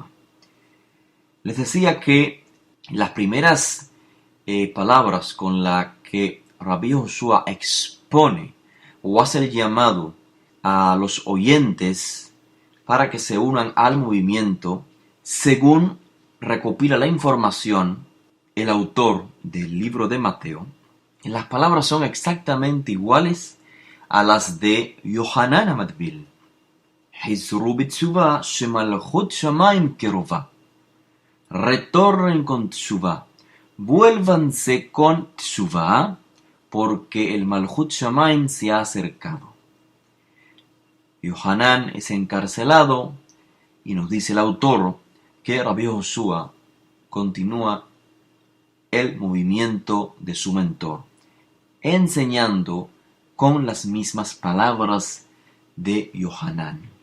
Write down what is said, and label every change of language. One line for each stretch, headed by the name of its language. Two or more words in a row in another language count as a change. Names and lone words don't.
Spanish: Les decía que las primeras palabras con las que Rabbi Joshua expone o hace el llamado a los oyentes para que se unan al movimiento, según recopila la información el autor del libro de Mateo, las palabras son exactamente iguales a las de Yohanan Hamadvil.
Hebrew: חזרו בתשובה שמלכות שמים קרובה.
Spanish: Retornen con tshuvah. Vuélvanse con tshuvah, porque el
Hebrew: מלכות שמים
Spanish: se ha acercado. Yohanan es encarcelado y nos dice el autor que Rabbi Joshua continúa el movimiento de su mentor, enseñando con las mismas palabras de Yohanan.